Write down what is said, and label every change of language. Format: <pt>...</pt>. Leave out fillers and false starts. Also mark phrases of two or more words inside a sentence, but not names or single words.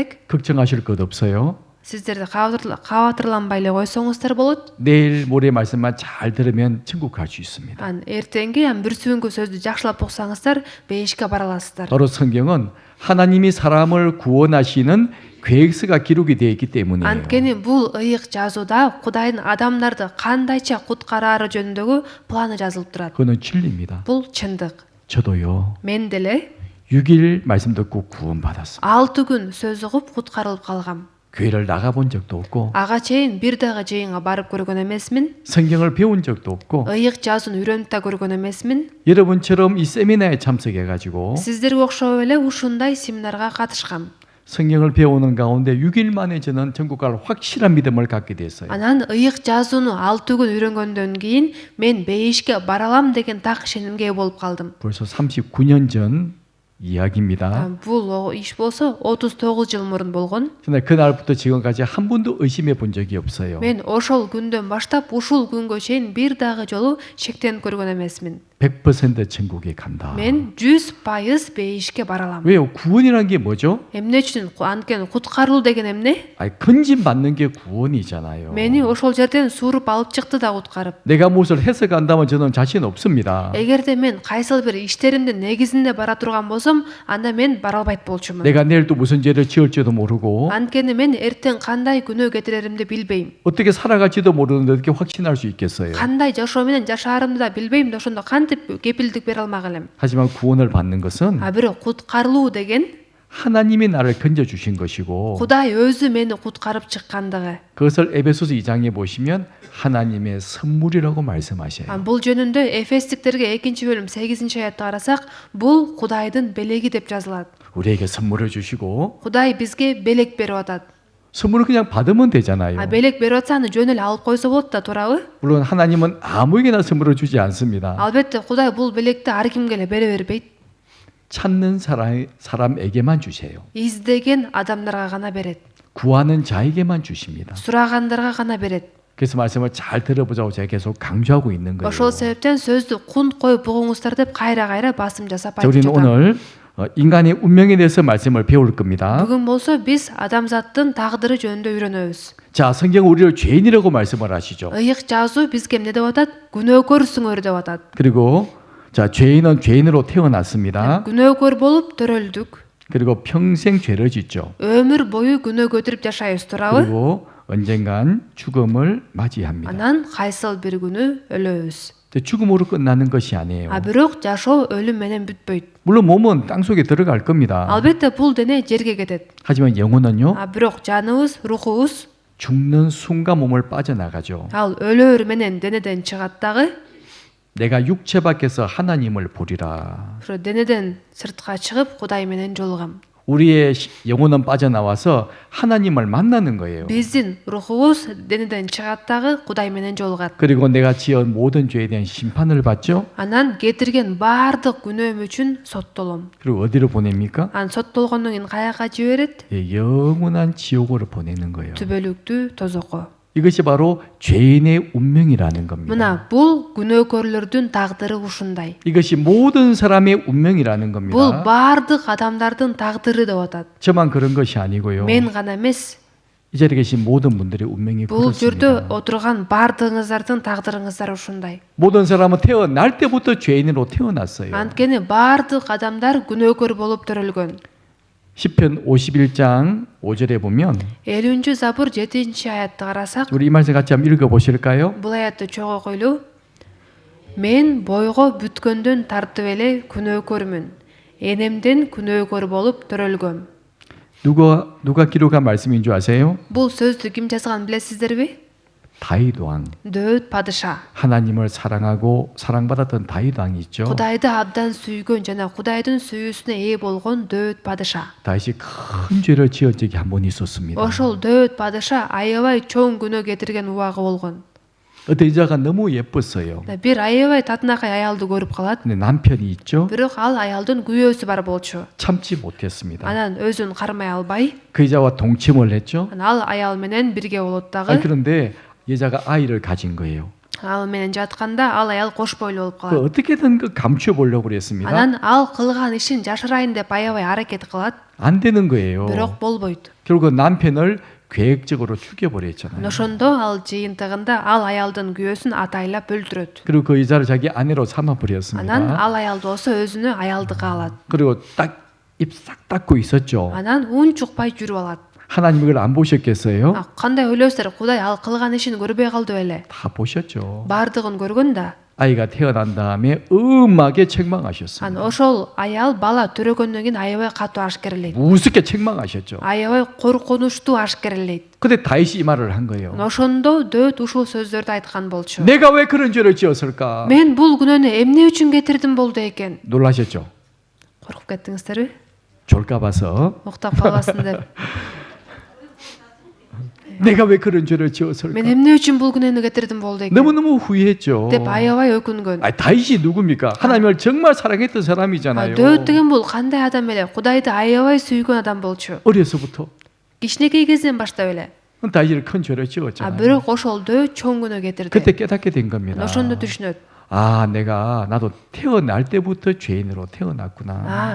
<ko>걱정하실 것 없어요.</ko> <ky>Сиздерде кабатырланбай эле койсоңуздар болот.</ky> <ko>내일 모레 말씀만 잘 들으면 천국 갈 수 있습니다.</ko> <ky>Эртеңки бир сүүнгү сөздү жакшылап уксаңыздар, бейишке бара аласыздар.</ky> <ko>바로 성경은 하나님이 사람을 구원하시는 계획서가 기록이 되어 있기 때문이에요.</ko> <ky>Анткени бул ыйык жазууда Кудайдын адамдарды кандайча куткарары жөнүндөгү планы жазылып турат.</ky> <ko>그거는 진리입니다.</ko> <ky>Бул чындык.</ky> <ko>저도요.</ko> <ky>Мен деле</ky> <ko>6일 말씀 듣고 구원받았습니다.</ko> <ky>6 күн сөз угуп куткарылып калгам.</ky> <ko>교회를 나가본 적도 없고</ko> <ky>Ага чейин бир дагы жыйынга барып көргөн эмесмин.</ky> <ko>성경을 배운 적도 없고</ko> <ky>Ыйык жазууну үйрөнүп да көргөн эмесмин.</ky> <ko>여러분처럼 이 세미나에 참석해가지고</ko> <ky>Сиздерге окшоп эле ушундай семинарга катышкам.</ky> <ko>성경을 배우는 가운데 6일 만에 저는 천국 갈 확실한 믿음을 갖게 됐어요.</ko> <ky>Анан ыйык жазууну 6 күн үйрөнгөндөн кийин мен бейишке бара алам деген так ишенимге ээ болуп калдым.</ky> <ko>벌써 39년 전 이야기입니다.</ko> <ky>Бул иш болсо 39 жыл мурун болгон.</ky> <ko>근데 그날부터 지금까지 한 번도 의심해 본 적이 없어요.</ko> <ky>Мен ошол күндөн баштап ушул күнгө чейин бир дагы жолу шектенип көргөн эмесмин.</ky> <ko>100% 천국에 간다.</ko> <ky>Мен 100% бейишке бара алам.</ky> <ko>왜요? 구원이란 게 뭐죠?</ko> <ky>Эмне үчүн анткени куткарылуу деген эмне?</ky> <ko>아니, 건진 받는 게 구원이잖아요.</ko> <ky>Мени ошол жерден сууруп алып чыкты да куткарып.</ky> <ko>내가 무엇을 해서 간다면 저는 자신 없습니다.</ko> <ky>Эгерде мен кайсыл бир иштеримдин негизинде бара турган болсом, анда мен бара албайт болчумун.</ky> <ko>내가 내일 또 무슨 죄를 지을지도 모르고</ko> <ky>Анткени мен эртең кандай күнөө кетиреримди билбейм.</ky> <ko>어떻게 살아갈지도 모르는데 어떻게 확신할 수 있겠어요?</ko> <ky>Кандай жашоо менен жашаарымды да билбейм да ошондо кантип кепилдик бере алмак элем.</ky> <ko>하지만 구원을 받는 것은</ko> <ky>Бирок куткарылуу деген</ky> <ko>하나님이 나를 건져 주신 것이고</ko> <ky>Кудай өзү мени куткарып чыккандыгы.</ky> <ko>그것을 에베소서 2장에 보시면 하나님의 선물이라고 말씀하셔요.</ko> <ky>Бул жөнүндө Эфестиктерге 2-бөлүм 8-аятты карасак, бул Кудайдын белеги деп жазылат.</ky> <ko>우리에게 선물을 주시고</ko> <ky>Кудай бизге белек берип атат.</ky> <ko>선물을 그냥 받으면 되잖아요.</ko> <ky>Белек берип атса аны жөн эле алып койсо болот да, туурабы?</ky> <ko>물론 하나님은 아무에게나 선물을 주지 않습니다.</ko> <ky>Албетте Кудай бул белекти ар кимге эле бере бербейт.</ky> <ko>찾는 사람에게만 주세요.</ko> <ky>Издеген адамдарга гана берет.</ky> <ko>구하는 자에게만 주십니다.</ko> <ky>Сурагандарга гана берет.</ky> <ko>그래서 말씀을 잘 들어보자고 제가 계속 강조하고 있는 거예요.</ko> <ky>Ошол себептен сөздү кунт коюп угуңуздар деп кайра-кайра басым жасап</ky> <ko>자,</ko> <ky>айтып</ky> <ko>우리는</ko> <ky>жатам.</ky> <ko>오늘 인간의 운명에 대해서 말씀을 배울 겁니다.</ko> <ky>Бүгүн болсо биз адамзаттын тагдыры жөнүндө үйрөнөбүз.</ky> <ko>자, 성경 우리를 죄인이라고 말씀을 하시죠.</ko> <ky>Ыйык жазуу бизге эмне деп атат? Күнөөкөрсүңөр деп атат.</ky> <ko>그리고 자, 죄인은 죄인으로 태어났습니다.</ko> <ky>Күнөөкөр болуп төрөлдүк.</ky> <ko>그리고 평생 죄를 짓죠.</ko> <ky>Өмүр бою күнөө көтүрүп жашайбыз, туурабы?</ky> <ko>그리고 언젠간 죽음을 맞이합니다.</ko> <ky>Анан кайсыл бир күнү өлөбүз.</ky> <ko>근데 죽음으로 끝나는 것이 아니에요.</ko> <ky>Бирок жашоо өлүм менен бүтпөйт.</ky> <ko>물론 몸은 땅 속에 들어갈 겁니다.</ko> <ky>Албетте бул дене жерге кетет.</ky> <ko>하지만 영혼은요,</ko> <ky>Бирок жаныбыз, рухубуз</ky> <ko>죽는 순간 몸을 빠져나가죠.</ko> <ky>ал өлөөр менен денеден чыгат дагы.</ky> <ko>내가 육체 밖에서 하나님을 보리라.</ko> <ky>Ошо денеден сыртка чыгып Кудай менен жолугам.</ky> <ko>우리의 영혼은 빠져나와서 하나님을 만나는 거예요.</ko> <ky>Биздин рухубуз денеден чыгат дагы Кудай менен жолугат.</ky> <ko>그리고 내가 지은 모든 죄에 대한 심판을 받죠.</ko> <ky>Анан кетирген баардык күнөөм үчүн соттолом.</ky> <ko>그리고 어디로 보냅니까?</ko> <ky>Ан соттолгондон кийин каяка жиберет?</ky> <ko>예, 영원한 지옥으로 보내는 거예요.</ko> <ky>Түбөлүктүү тозокко.</ky> <ko>이것이 바로 죄인의 운명이라는 겁니다.</ko> <ky>Мына бул күнөөкөрлөрдүн тагдыры ушундай.</ky> <ko>이것이 모든 사람의 운명이라는</ko> <ky>Бул</ky> <ko>겁니다.</ko> <ky>баардык адамдардын тагдыры деп атат.</ky> <ko>저만 그런 것이 아니고요.</ko> <ky>Мен гана эмес.</ky> <ko>이 자리에 계신 모든 분들의 운명이</ko> <ky>Бул жерде</ky> <ko>그렇습니다.</ko> <ky>отурган баардыгыңыздардын тагдырыңыздар ушундай.</ky> <ko>모든 사람은 태어날 때부터 죄인으로 태어났어요.</ko> <ky>Анткени баардык адамдар күнөөкөр болуп төрөлгөн.</ky> <ko>시편 51장 5절에 보면</ko> <ky>50-забур 7-аятты карасак,</ky> <ko>우리 이 말씀 같이 한번 읽어 보실까요?</ko> <ky>бул аятты чогуу койлу. Мен бойго бүткөндөн тартып эле күнөөкөрмүн. Энемден күнөөкөр болуп төрөлгөм.</ky> <ko>누가 기록한 말씀인 줄 아세요?</ko> <ky>Бул сөздү ким жазганын билесиздерби?</ky> <ko>다윗 왕.</ko> <ky>Дөөт падыша.</ky> <ko>하나님을 사랑하고 사랑받았던 다윗 왕이 있죠.</ko> <ky>Кудайды абдан сүйгөн жана Кудайдын сүйүүсүнө ээ болгон Дөөт падыша.</ky> <ko>다윗이 큰 죄를 지은 적이 한 번 있었습니다.</ko> <ky>Ошол Дөөт падыша аябай чоң күнөө кетирген убагы болгон.</ky> <ko>어떤 여자가 너무 예뻤어요.</ko> <ky>Бир аябай татынакай аялды көрүп калат.</ky> <ko>근데 남편이 있죠.</ko> <ky>Бирок ал аялдын күйөөсү бар болчу.</ky> <ko>참지 못했습니다.</ko> <ky>Анан өзүн кармай албай,</ky> <ko>그 여자와 동침을 했죠.</ko> <ky>ал аял менен бирге болот</ky> <ko>아니,</ko> <ky>дагы.</ky> <ko>그런데 여자가 아이를 가진 거예요.</ko> <ky>Ал менен жатканда ал аял кош бойлуу болуп</ky> <ko>그</ko> <ky>калат.</ky> <ko>어떻게든 그 감추어 보려고 그랬습니다.</ko> <ky>Анан ал кылган ишин жашырайын деп аябай аракет кылат.</ky> <ko>안 되는 거예요.</ko> <ky>Бирок болбойт.</ky> <ko>결국 남편을 계획적으로 죽여버렸잖아요.</ko> <ky>ошондо ал жыйынтыгында ал аялдын күйөөсүн атайлап өлтүрөт.</ky> <ko>그리고 그 여자를 자기 아내로</ko> <ky>Анан</ky> <ko>삼아버렸습니다.</ko> <ky>ал аял болсо өзүнө аялдыкка алат.</ky> <ko>그리고 딱 입 싹 닫고 있었죠.</ko> <ky>Анан ун чукпай жүрүп алат.</ky> <ko>하나님 이걸 안 보셨겠어요?</ko> <ky>Кандай ойлойсуздар? Кудай ал кылган ишин көрбөй калды беле?</ky> <ko>다 보셨죠.</ko> <ky>Бардыгын көргөн да.</ky> <ko>아이가 태어난 다음에 음하게 책망하셨습니다.</ko> <ky>Анан ошол аял бала төрөгөндөн кийин аябай катуу ашкерлейт.</ky> <ko>우습게 책망하셨죠.</ko> <ky>Аябай коркунучтуу ашкерлейт.</ky> <ko>근데 다윗이 이 말을 한 거예요.</ko> <ky>Ошондо дөт ушул сөздөрдү айткан болчу.</ky> <ko>내가 왜 그런 죄를 지었을까?</ko> <ky>Мен бул күнөөнү эмне үчүн кетирдим болду экен?</ky> <ko>놀라셨죠?</ko> <ky>Коркуп кеттиңиздерби?</ky> <ko>졸까 봐서</ko> <ky>Уктап калбасын деп.</ky> <ko>내가 왜 그런 죄를 지었을까?</ko> <ky>Мен эмне үчүн бул күнөөнү кетирдим болду экен?</ky> <ko>너무너무 후회했죠.</ko> <ky>деп аябай өкүнгөн.</ky> <ko>다윗이 누굽니까? 하나님을 정말 사랑했던 사람이잖아요.</ko> <ky>дөт деген бул кандай адам эле? Кудайды аябай сүйгөн адам болчу.</ky> <ko>어려서부터</ko> <ky>Кичинекей кезинен баштап эле.</ky> <ko>다윗이 큰 죄를 지었잖아요.</ko> <ky>бирок ошол дөт чоң күнөө кетирди.</ky> <ko>그때 깨닫게 된 겁니다.</ko> <ky>ошондо түшүнөт.</ky> <ko>나도 태어날 때부터 죄인으로 태어났구나.</ko>